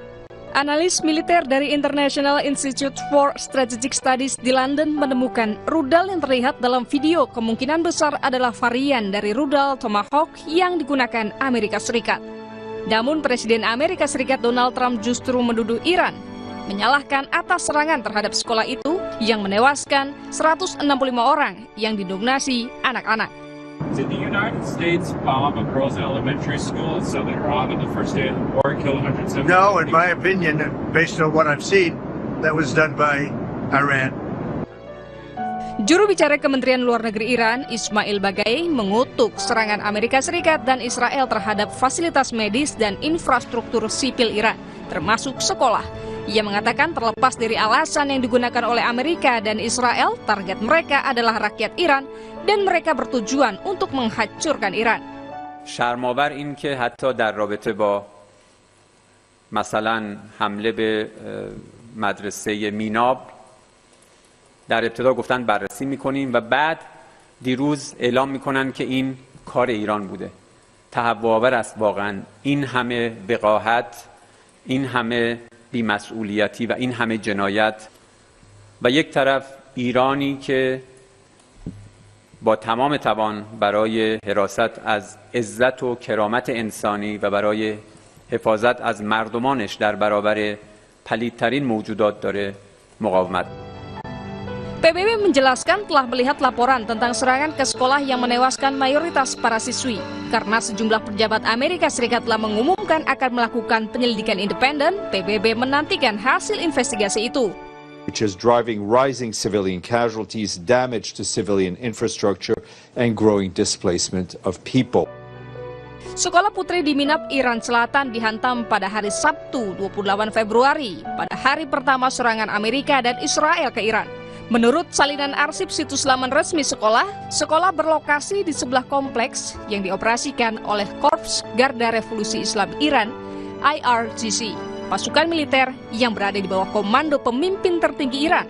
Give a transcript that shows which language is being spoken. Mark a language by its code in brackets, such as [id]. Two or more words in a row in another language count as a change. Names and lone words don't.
[id] Analis militer dari International Institute for Strategic Studies di London menemukan rudal yang terlihat dalam video kemungkinan besar adalah varian dari rudal Tomahawk yang digunakan Amerika Serikat. Namun Presiden Amerika Serikat Donald Trump justru menuduh Iran menyalahkan atas serangan terhadap sekolah itu yang menewaskan 165 orang yang didominasi anak-anak. [en] Did the United States bomb a girls' elementary school in southern Iran on the first day of the war and kill 170? No, in my opinion, based on what I've seen, that was done by Iran. [id] Juru bicara Kementerian Luar Negeri Iran, Ismail Baghaei, mengutuk serangan Amerika Serikat dan Israel terhadap fasilitas medis dan infrastruktur sipil Iran, termasuk sekolah. Ia mengatakan terlepas dari alasan yang digunakan oleh Amerika dan Israel, target mereka adalah rakyat Iran dan mereka bertujuan untuk menghancurkan Iran. [fa] شرم‌آور این که حتی در رابطه با مثلا حمله به مدرسه میناب در ابتدا گفتن بررسی می‌کنیم و بعد دیروز اعلام می‌کنن که این کار ایران بوده. تهوع‌آور است واقعا این همه وقاحت، این همه بی‌مسئولیتی و این همه جنایت و یک طرف ایرانی که با تمام توان برای حراست از عزت و کرامت انسانی و برای حفاظت از مردمانش در برابر پلیدترین موجودات داره مقاومت. [id] PBB menjelaskan telah melihat laporan tentang serangan ke sekolah yang menewaskan mayoritas para siswi. Karena sejumlah pejabat Amerika Serikat telah mengumumkan akan melakukan penyelidikan independen, PBB menantikan hasil investigasi itu. [en] Which is driving rising civilian casualties, damage to civilian infrastructure, and growing displacement of people. [id] Sekolah putri di Minab, Iran Selatan dihantam pada hari Sabtu 28 Februari, pada hari pertama serangan Amerika dan Israel ke Iran. Menurut salinan arsip situs laman resmi sekolah, sekolah berlokasi di sebelah kompleks yang dioperasikan oleh Korps Garda Revolusi Islam Iran, IRGC, pasukan militer yang berada di bawah komando pemimpin tertinggi Iran.